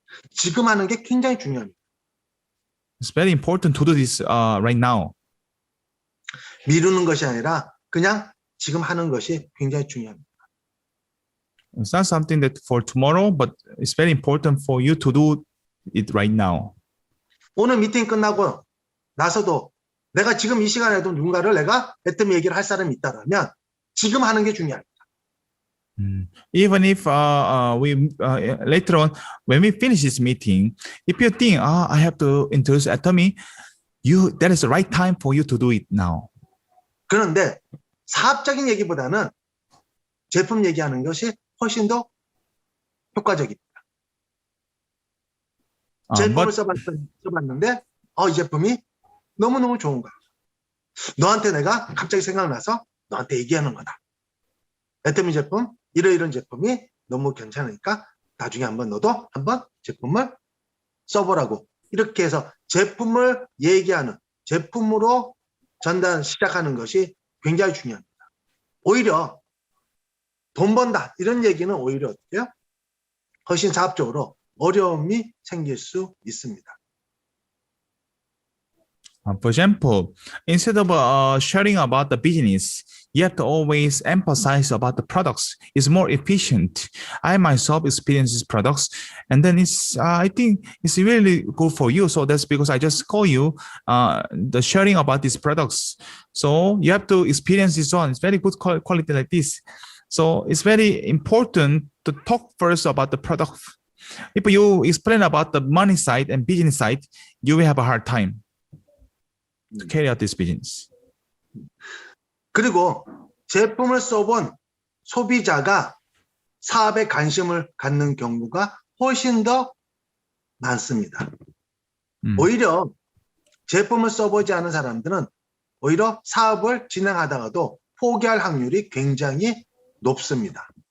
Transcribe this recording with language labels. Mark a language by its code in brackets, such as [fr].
[ko] 지금 하는 게 굉장히 중요합니다. [en] It's very important to do this right now. [ko] 미루는 것이 아니라 그냥 지금 하는 것이 굉장히 중요합니다. [en] It's not something that for tomorrow, but it's very important for you to do it right now. [ko] 오늘 미팅 끝나고 나서도 내가 지금 이 시간에도 누군가를 내가 애터미 얘기를 할 사람이 있다면 지금 하는 게 중요합니다. [en] Even if we later on, when we finish this meeting, if you think, I have to introduce Atomy, that is the right time for you to do it now. [ko] 그런데 사업적인 얘기보다는 제품 얘기하는 것이 훨씬 더 효과적입니다. 제품을 써봤는데 이 제품이 너무너무 좋은 거야. 너한테 내가 갑자기 생각나서 너한테 얘기하는 거다. 애터미 제품, 이런 제품이 너무 괜찮으니까 나중에 너도 한번 제품을 써보라고. 이렇게 해서 제품을 얘기하는, 제품으로 전달 시작하는 것이 굉장히 중요합니다. 오히려 돈 번다 이런 얘기는 오히려 어때요? 훨씬 사업적으로 어려움이 생길 수 있습니다. [en] For example, instead of sharing about the business, you have to always emphasize about the products. It's more efficient. I myself experience these products, and then I think it's really good for you. So that's because I just call you the sharing about these products. So you have to experience this one. It's very good quality like this. So it's very important to talk first about the product. If you explain about the money side and business side, you will have a hard time to carry out this business. [ko] 그리고 제품을 써본 소비자가 사업에 관심을 갖는 경우가 훨씬 더 많습니다. 오히려 제품을 써보지 않은 사람들은 오히려 사업을 진행하다가도 포기할 확률이 굉장히 높습니다.